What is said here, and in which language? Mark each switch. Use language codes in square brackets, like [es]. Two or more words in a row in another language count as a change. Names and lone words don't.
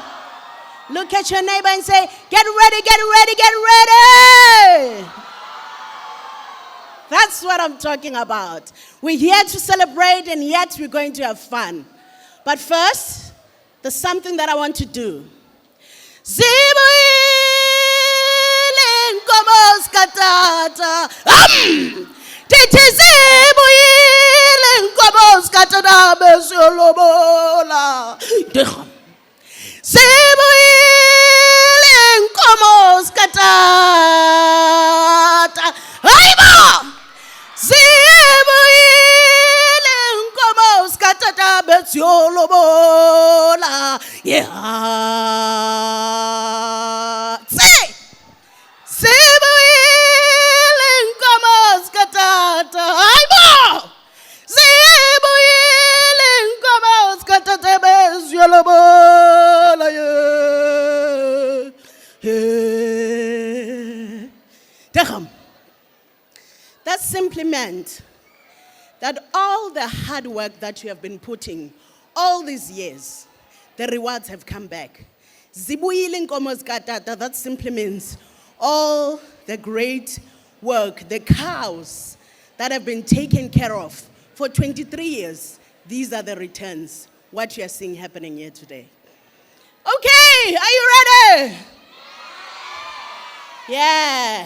[en] Look at your neighbor and say, get ready, get ready, get ready. That's what I'm talking about. We're here to celebrate and yet we're going to have fun. But first, there's something that I want to do. [zu] Zibuyile nkomo skatata. Titi zibuyile nkomo skatata besolobola. Zibuyile nkomo skatata. Aiba! Zibuyile nkomo skatata besolobola. [en] Yeah. Say! [zu] Zibuyile nkomo skatata. Aiba! Zibuyile nkomo skatata besolobola. [en] Yeah. That simply meant that all the hard work that you have been putting all these years, the rewards have come back. [zu] Zibuyile nkomo skatata, [en] that simply means all the great work, the cows that have been taken care of for 23 years, these are the returns, what you are seeing happening here today. Okay, are you ready? Yeah.